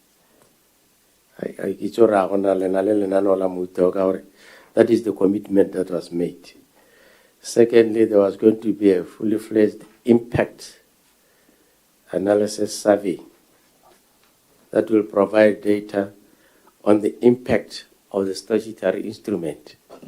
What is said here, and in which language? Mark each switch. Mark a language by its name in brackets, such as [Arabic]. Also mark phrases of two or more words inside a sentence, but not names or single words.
[Tswana] I kitso ra gona lena le lenaneo la motheo ka gore [English] that is the commitment that was made. Secondly, there was going to be a fully fledged impact analysis survey that will provide data on the impact of the statutory instrument.